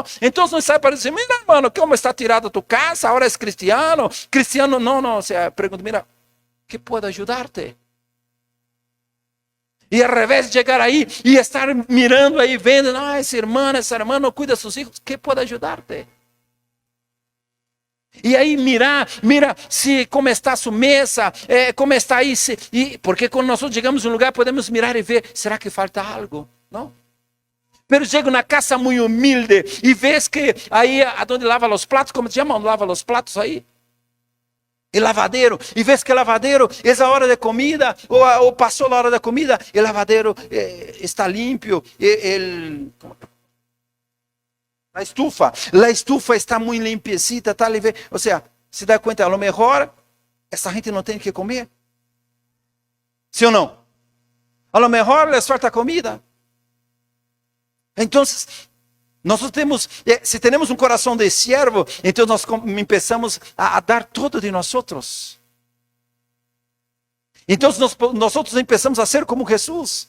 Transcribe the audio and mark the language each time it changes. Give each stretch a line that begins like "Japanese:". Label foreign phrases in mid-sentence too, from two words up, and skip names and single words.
Spanish: Entonces no sabe para decir, mira hermano, ¿cómo está tirada tu casa? Ahora es cristiano. Cristiano, no, o sea, pregunta, mira, ¿qué puedo ayudarte? Y al revés, llegar ahí y estar mirando ahí, vendo, no, ese hermano cuida de sus hijos, ¿qué puedo ayudarte?
Portuguese: E aí mira se como está a sua mesa, como está aí, porque quando nós chegamos em um lugar podemos mirar e ver, será que falta algo? Não? Pero chego na casa muito humilde e vês que aí onde lava os pratos, como se chama, onde lava os pratos aí?
Spanish: El lavadero,
Portuguese: e vês que o lavadero, essa hora de comida, ou passou a hora da comida, o lavadero está limpo,
Spanish: La estufa está muy limpiecita, tal y ve. O sea, se da cuenta, a lo mejor
Portuguese: essa gente não tem que comer.
Spanish: ¿Sí o não? A lo mejor les falta comida. Entonces, nosotros tenemos, si tenemos un corazón de siervo, entonces nós empezamos a dar todo de nosotros. Entonces nosotros empezamos a ser como Jesús.